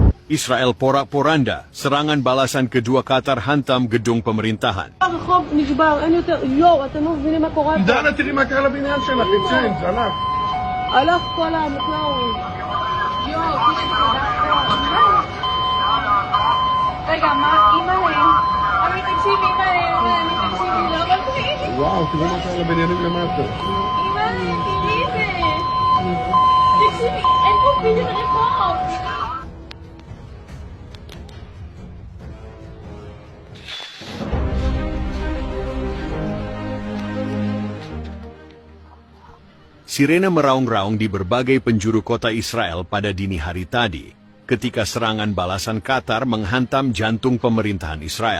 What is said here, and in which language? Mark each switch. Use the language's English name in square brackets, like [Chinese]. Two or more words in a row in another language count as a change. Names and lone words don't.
[Indonesian] Israel porak-poranda, serangan balasan kedua Qatar hantam gedung pemerintahan. [Hebrew] הרחוב נשבר, אין יותר, יואו, אתם לא מבינים מה קורה פה. דנה, תראי מה קרה לבניין שלך, תצאי, זה הלך. הלך כל המקלאווי. יואו, רגע, מה, אימא'לה? אני תקשיבי, אימא'לה, אני תקשיבי, לא, אבל תראי. וואו, תראי מה קרה לבניינים למטה. אימא'לה, תראי את זה. תקשיבי, אין פה בניין רחוב. [Indonesian] Sirene meraung-raung di berbagai penjuru kota Israel pada dini hari tadi, ketika serangan balasan Qatar menghantam jantung pemerintahan Israel.